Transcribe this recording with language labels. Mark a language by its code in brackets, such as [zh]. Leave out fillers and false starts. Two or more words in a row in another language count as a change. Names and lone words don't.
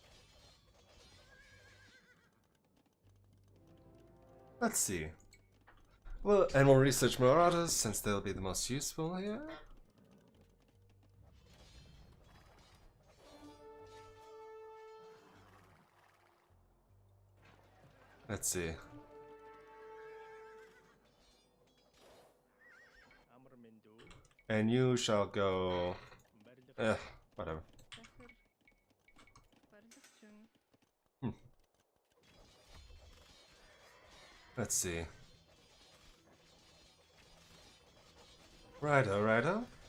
[en] Let's see. Well, and we'll research Marauders since they'll be the most useful here. Let's see. [mn] Амар мэндүү. [en] And you shall go. Whatever. [mn] Захир. Барилгачин. [en] Let's see. Righto, righto.